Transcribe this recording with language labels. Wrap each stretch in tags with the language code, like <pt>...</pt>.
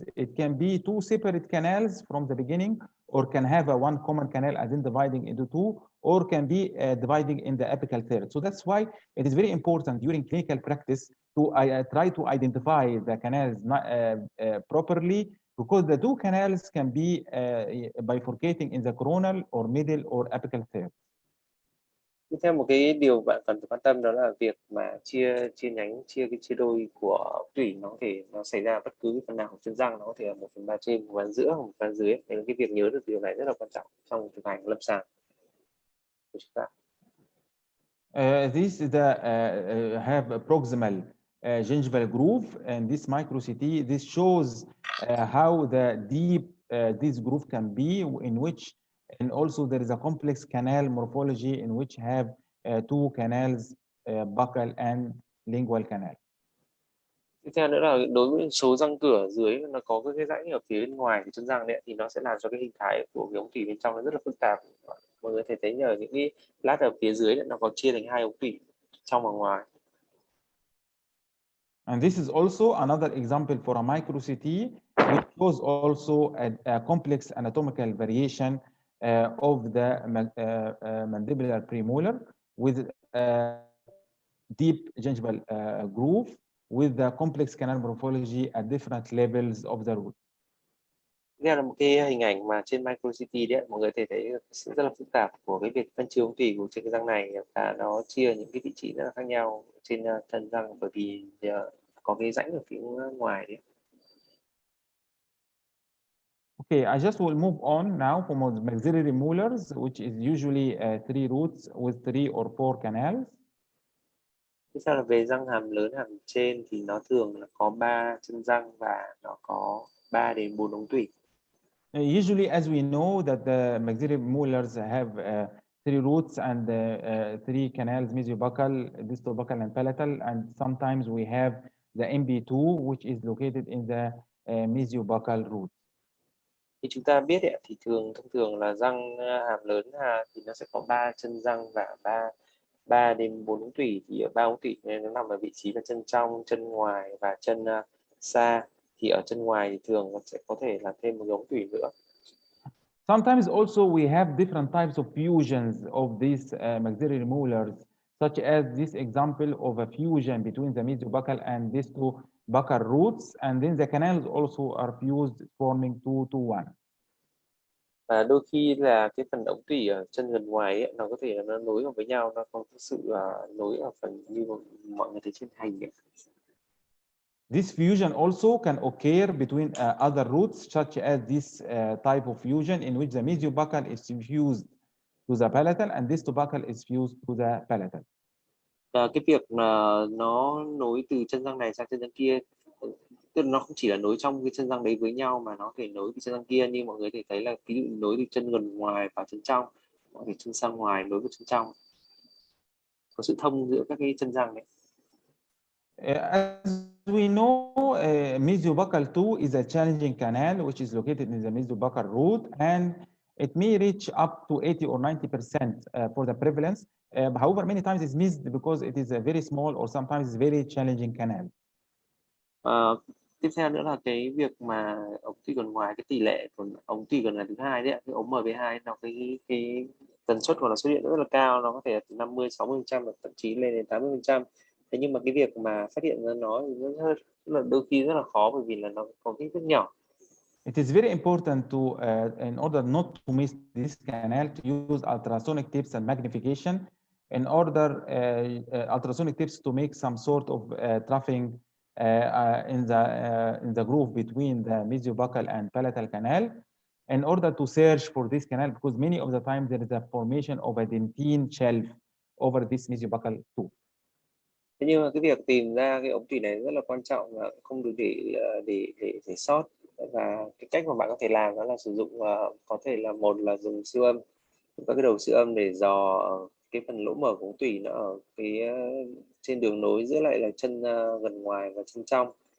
<en>It can be two separate canals from the beginning, or can have a one common canal and then dividing into two, or can be dividing in the apical third. So that's why it is very important during clinical practice to try to identify the canals properly, because the two canals can be bifurcating in the coronal or middle or apical third.</en> <vi>Tiếp theo một cái điều bạn cần phải quan tâm đó là việc mà chia đôi của tủy nó xảy ra bất cứ phần nào của chân răng, nó có thể là 1/3 trên, 1/3 giữa, 1/3 dưới. Nên cái việc nhớ được điều này rất là quan trọng trong thực hành lâm sàng của chúng ta.</vi> <en>This is the have a proximal gingival groove, and this micro CT. This shows how the deep this groove can be, in which, and also there is a complex canal morphology in which have two canals, buccal and lingual canal.</en> <vi>Tiếp theo nữa là đối với số răng cửa dưới, nó có cái rãnh ở phía bên ngoài của chân răng đấy, thì nó sẽ làm cho cái hình thái của cái ống tủy bên trong nó rất là phức tạp. Mọi người thấy nhờ những cái lát ở phía dưới nó có chia thành 2 ống tủy, trong và ngoài.</vi> <en>And this is also another example for a micro CT, which shows also a complex anatomical variation of the mandibular premolar with deep gingival groove with the complex canal morphology at different levels of the root.</en> <vi>Đây là một cái hình ảnh mà trên micro CT đấy, mọi người thấy sự rất là phức tạp của cái việc phân chia ống tủy của trên cái răng này, và nó chia những cái vị trí rất là khác nhau trên thân răng, bởi vì có cái rãnh ở phía ngoài đấy.</vi> <en>Okay, I just will move on now from maxillary molars, which is usually 3 roots with 3 or 4 canals.</en> <vi>Tiếp theo là về răng hàm lớn, hàm trên thì nó thường là có 3 chân răng và nó có 3 đến 4 ống tủy.</vi> <en>Usually, as we know that the maxillary molars have 3 roots and 3 canals, mesiobuccal, distobuccal, and palatal, and sometimes we have the MB2, which is located in the mesiobuccal root.</en> <vi>Như chúng ta biết thì thông thường là răng hàm lớn thì nó sẽ có 3 chân răng và 3 đến 4 ống tủy, thì ở 3 ống tủy nên nó nằm ở vị trí là chân trong, chân ngoài và chân xa. Thì ở chân ngoài thì thường nó sẽ có thể là thêm một ống tủy nữa.</vi> <en>Sometimes also we have different types of fusions of these maxillary molars, such as this example of a fusion between the mesiobuccal and distobuccal roots, and then the canals also are fused, forming 2 to 1.</en> <vi>Và đôi khi là cái phần ống tủy ở chân gần ngoài ấy, nó có thể là nó nối vào với nhau, nó có sự nối ở phần như mọi người thấy trên hình ấy.</vi> <en>This fusion also can occur between other roots, such as this type of fusion in which the mesiobuccal is fused to the palatal and distobuccal is fused to the palatal.</en> <vi>Cái việc mà nó nối từ chân răng này sang chân răng kia, tức là nó không chỉ là nối trong cái chân răng đấy với nhau, mà nó có thể nối từ chân răng kia, như mọi người thể thấy là ví dụ nối từ chân gần ngoài vào chân trong, mọi người chân sang ngoài nối với chân trong, có sự thông giữa các cái chân răng đấy.</vi> <en>As we know, mesiobuccal 2 is a challenging canal which is located in the mesiobuccal root, and it may reach up to 80 or 90% for the prevalence. However, many times it's missed because it is a very small or sometimes it's very challenging canal.</en> <vi>Tiếp theo nữa là cái việc mà ống tủy gần ngoài, cái tỷ lệ của ống tủy gần là thứ hai đấy, cái ống MB2 nó cái tần suất của nó xuất hiện rất là cao, nó có thể là từ 50-60% và thậm chí lên đến 80%. Thế nhưng mà cái việc mà phát hiện ra nó thì rất là đôi khi rất là khó, bởi vì là nó có kích thước nhỏ.</vi> <en>It is very important to, in order not to miss this canal, to use ultrasonic tips and magnification in order ultrasonic tips to make some sort of troughing in the groove between the mesiobuccal and palatal canal in order to search for this canal, because many of the time there is a formation of a dentine shelf over this mesiobuccal tooth.</en> <vi>Thế nhưng mà cái việc tìm ra cái ống tủy này rất là quan trọng và không được để sót. Và cái cách mà bạn có thể làm đó là sử dụng có thể là một là dùng siêu âm, các cái đầu siêu âm để dò cái phần lỗ mở của ống tủy nó ở cái trên đường nối giữa lại là chân gần ngoài và chân trong.</vi>